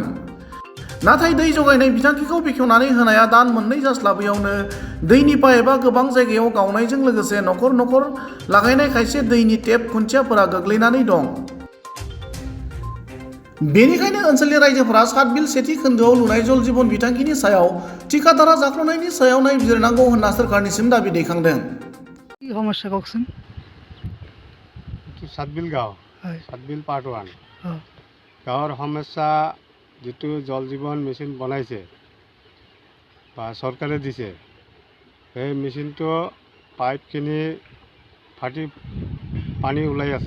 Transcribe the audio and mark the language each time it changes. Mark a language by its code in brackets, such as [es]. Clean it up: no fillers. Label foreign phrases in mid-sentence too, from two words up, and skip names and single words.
[brx] नाथाय दै जगायनाय बिथांखिखौ बेखेवनानै होनाया दान मोननै जास्लाबैयावनो दैनि पाइपआ गोबां जायगायाव गावनायजों लोगोसे नखर नखर लागायनाय खायसे दैनि टेप खुन्थियाफोरा गोग्लैनानै दं। बेनिखायनो ओनसोलनि रायजोफोरा सातबिल सेथि खोन्दोआव लुनाय जल जीवन बिथांखिनि सायाव ठिकादारा जाख्ल'नायनि सायाव नायबिजिरनांगौ होनना सोरखारनिसिम दाबि दैखांदों। [as] কি সমস্যা কওকচোন? সাতবিল গাঁও, হয়। সাতবিল পাৰ্ট 1 অঁ, গাঁৱৰ সমস্যা যিটো জল জীৱন মেচিন বনাইছে বা চৰকাৰে দিছে, সেই মেচিনটো পাইপখিনি ফাটি পানী ওলাই আছে।